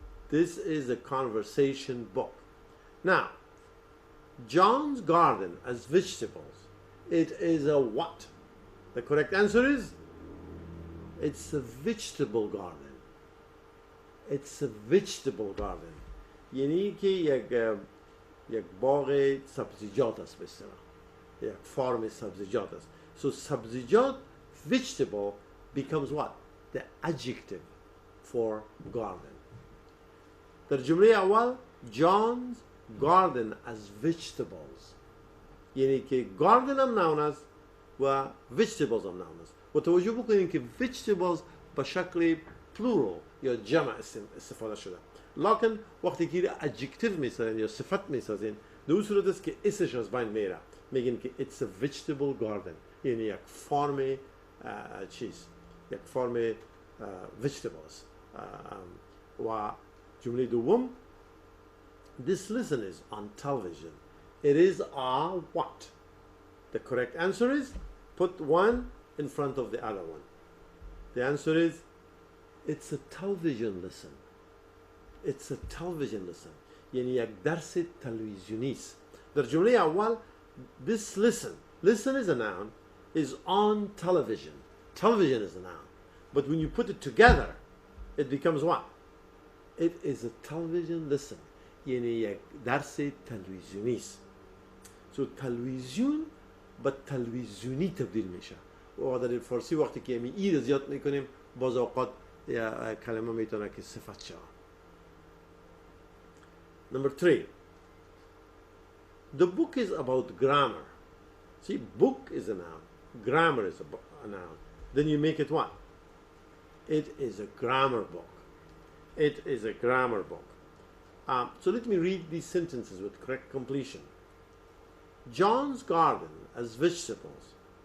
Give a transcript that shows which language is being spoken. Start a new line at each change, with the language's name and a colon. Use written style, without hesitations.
English: This is a conversation book. Now, John's garden as vegetables. It is a what? The correct answer is it's a vegetable garden. It's a vegetable garden.
Persian: یعنی که یک باغ سبزیجات است به اصطلاح، یک فارم سبزیجات است.
English: So سبزیجات vegetable becomes what? The adjective for garden.
Persian: در جمله اول
English: John's garden as vegetables،
Persian: یعنی که garden هم noun است و vegetables هم noun است. و توجه بکنید که vegetables به شکل plural یا جمع استفاده شده، لکن وقتی که adjective میسازین یا صفت میسازین در اون صورت است که اسمش از بین میره، میگن که
English: it's a vegetable garden،
Persian: یعنی یک فرم چیز، یک فرم vegetables. و جمله دوم
English: this lesson is on television. It is a what? The correct answer is put one in front of the other one. The answer is it's a television lesson. It's a television lesson.
Persian: یعنی یک درس تلویزیونی است. در جمله اول
English: this listen is a noun, is on television. Television is a noun. But when you put it together, it becomes what? It is a television lesson.
Persian: یعنی یک درس تلویزیونی است. So تلویزیون به تلویزیونی تبدیل میشه. و در فارسی وقتی که ای رو زیاد میکنیم باز اوقات کلمه میتونه که صفت شود.
English: Number 3. The book is about grammar. See, book is a noun. Grammar is a noun. Then you make it what? It is a grammar book. It is a grammar book. So let me read these sentences with correct completion. John's garden as vegetables.